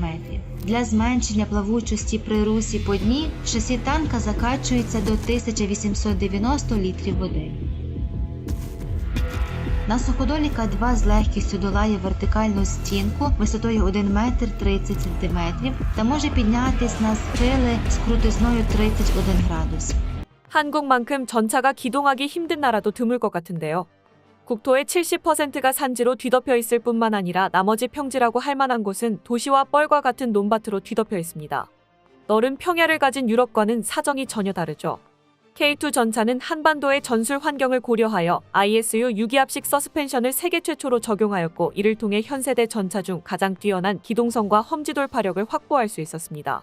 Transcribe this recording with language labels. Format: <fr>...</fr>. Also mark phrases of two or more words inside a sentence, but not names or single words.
<uk>Для зменшення плавучості при русі по дні шасі танка закачується до 1890 літрів води. На суходолі К-2 з легкістю долає вертикальну стінку висотою 1 метр 30 см та може піднятись на схили з крутизною 31 градус.</uk> <ko>한국만큼 전차가 기동하기 힘든 나라도 드물 것 같은데요. 국토의 70%가 산지로 뒤덮여 있을 뿐만 아니라 나머지 평지라고 할 만한 곳은 도시와 뻘과 같은 논밭으로 뒤덮여 있습니다. 넓은 평야를 가진 유럽과는 사정이 전혀 다르죠. K2 전차는 한반도의 전술 환경을 고려하여 ISU 유기압식 서스펜션을 세계 최초로 적용하였고 이를 통해 현세대 전차 중 가장 뛰어난 기동성과 험지 돌파력을 확보할 수 있었습니다.</ko>